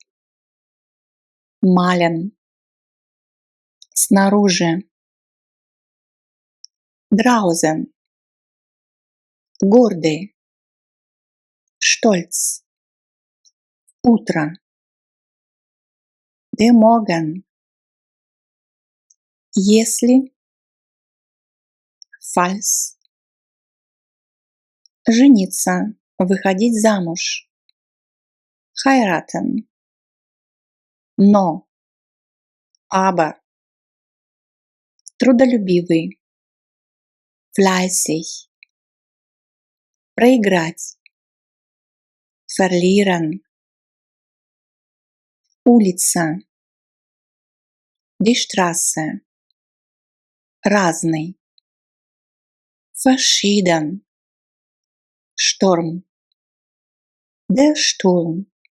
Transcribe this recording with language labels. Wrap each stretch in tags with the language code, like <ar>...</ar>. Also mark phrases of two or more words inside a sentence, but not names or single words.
<ru>Malen. Снаружи.</ru> <de>draußen, гордый, stolz, утро, der Morgen,</de> <ru>если, falls, жениться, выходить замуж, heiraten, но, aber, трудолюбивый, fleißig, проиграть,</ru> <de>verlieren, улица, die Straße, разный, verschieden, Sturm, der Sturm,</de>